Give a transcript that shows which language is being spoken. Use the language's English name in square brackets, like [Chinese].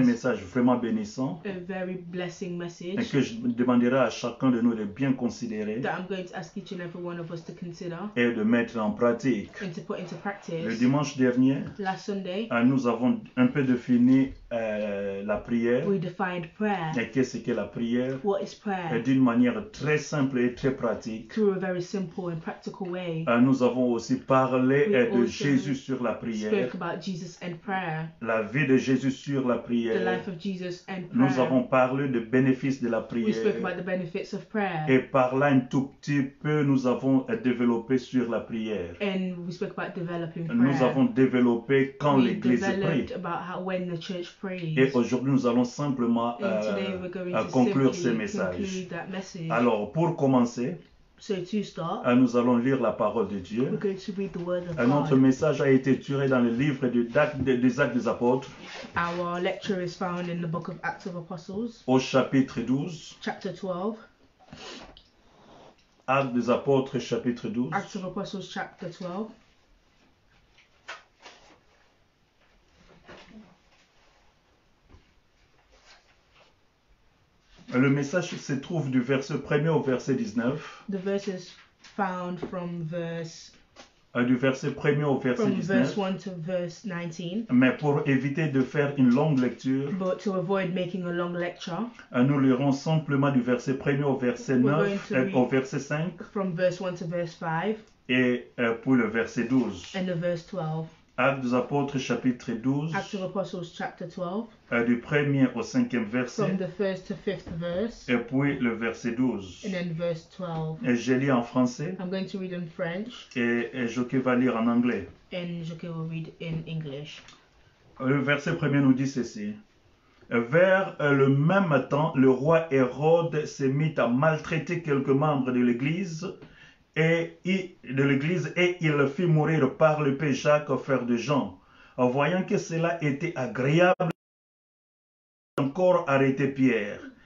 [French] message vraiment bénissant [English] A very blessing [French] et [English] message [French] que je demanderai à chacun de nous de bien considérer [English] that I'm going to ask each and every one of us to consider [French] et de mettre en pratique. [English] and to put into [French] Le [English] practice. [French] dimanche dernier, [English] Last Sunday, [French] nous avons un peu défini la prière [English] we defined prayer. [French] et qu'est-ce que la prière [English] What is prayer? [French] d'une manière très simple et très pratique. [English] Through a very simple and practical way. [French] Nous avons aussi parlé [English] We [French] de [English] also [French] Jésus sur la prière, [English] Spoke about Jesus and prayer, [French] la vie de Jésus sur la [English] the [French] prière. [English] life of Jesus and [French] Nous [English] prayer. [French] avons parlé des bénéfices de la [English] We spoke [French] prière. [English] about the benefits of prayer, [French] Et par là, un tout petit peu, nous avons développé sur la prière. [English] and we spoke about developing [French] Nous [English] prayer. [French] avons développé quand [English] We [French] l'Église prie. [English] developed about how when the church prays. [French] Et aujourd'hui, nous allons simplement [English] And today we're going to [French] conclure ce [English] simply [French] message. [English] conclude that message. [French] Alors, pour commencer, [English] So to start, [French] nous allons lire la parole de [English] we're [French] Dieu. [English] going to read the word of [French] Notre [English] God. [French] message a été tiré dans le livre des Actes des Apôtres, [English] Our lecture is found in the book of Acts of Apostles, [French] au chapitre 12. [English] chapter 12. [French] Actes des Apôtres, chapitre 12. [English] Acts of Apostles, chapter 12. [French] Le message se trouve du verset 1er au verset 19. [English] The verses found from [French] Du verset 1er au verset [English] verse [French] 19. [English] 1 to verse 19. [French] Mais pour éviter de faire une longue lecture, [English] But to avoid making a long lecture, [French] nous lirons simplement du verset 1er au verset [English] We're [French] 9, [English] going to read- [French] au verset 5 [English] from verse 1 to verse 5 [French] et pour le verset 12. [English] and the verse 12. [French] Actes des Apôtres chapitre 12, [English] Acts of Apostles chapter 12, [French] du 1er au 5e verset [English] from the first to fifth verse, [French] et puis le verset 12. [English] and then verse 12. [French] Et je lis en français [English] I'm going to read in French, [French] et Joké va lire en anglais. [English] and Joke will read in English. [French] Le verset 1er nous dit ceci. Vers le même temps, le roi Hérode s'est mis à maltraiter quelques membres de l'Église et il fit mourir par le Père Jacques, frère de Jean. En voyant que cela était agréable, encore arrêté Pierre.